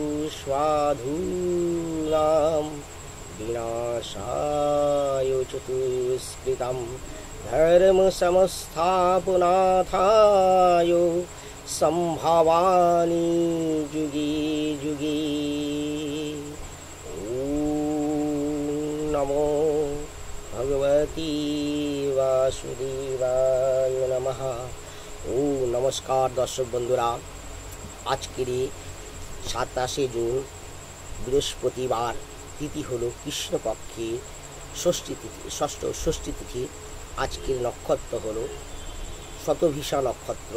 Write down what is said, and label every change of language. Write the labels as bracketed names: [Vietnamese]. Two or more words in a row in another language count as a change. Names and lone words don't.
[Sanskrit] साधूनां विनाशाय च दुष्कृतं धर्मसंस्थापनार्थाय सम्भवामि युगे युगे। ॐ नमो भगवते वासुदेवाय नमः। [Bangla] ও নমস্কার দর্শক বন্ধুরা, আজকের 27 জুন বৃহস্পতিবার, তিথি হলো কৃষ্ণপক্ষের ষষ্ঠী তিথি। আজকের নক্ষত্র হলো শতভিষা নক্ষত্র।